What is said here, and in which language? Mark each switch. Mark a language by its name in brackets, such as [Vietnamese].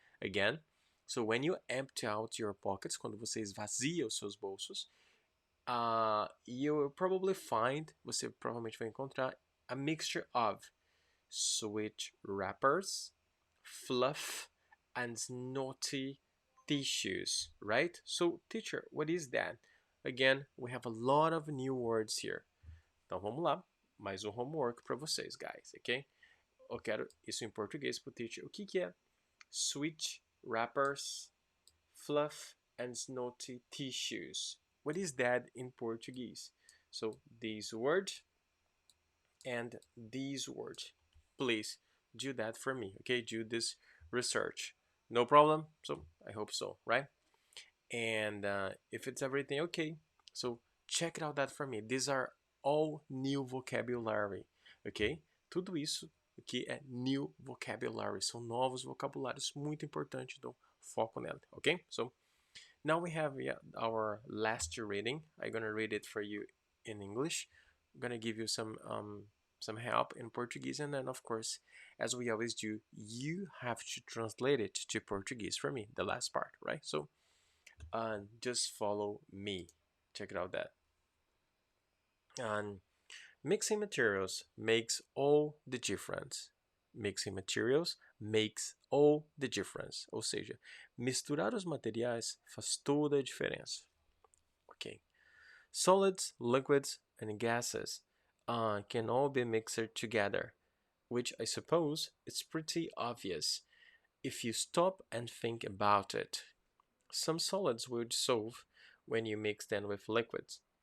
[English] again. So when you empty out your pockets, [Portuguese] quando você esvazia os seus bolsos, [English] you will probably find, [Portuguese] você provavelmente vai encontrar [English] a mixture of sweet wrappers, fluff, and snotty tissues, right? So, teacher, what is that? Again, we have a lot of new words here. [Portuguese] Então vamos lá, mais um homework para vocês, guys, ok? Eu quero isso em português para o teacher. O que é [English] sweet wrappers, fluff, and snotty tissues? What is that in Portuguese? So this word and these words. Please do that for me, okay? Do this research. No problem? So I hope so, right? And if it's everything okay, so check it out that for me. These are all new vocabulary, okay? [Portuguese] Tudo isso aqui é new vocabulary. São novos vocabulários, muito importante, então foco nela, okay? [English] So now we have our last reading. I'm gonna read it for you in English. I'm gonna give you some help in Portuguese, and then of course, as we always do, you have to translate it to Portuguese for me, the last part, right? So just follow me. Check it out that. And mixing materials makes all the difference. Mixing materials makes all the difference. [Portuguese] Ou seja, misturar os materiais faz toda a diferença. [English] Okay. Solids, liquids, and gases can all be mixed together, which I suppose is pretty obvious if you stop and think about it. Some solids will dissolve when you mix them with liquids.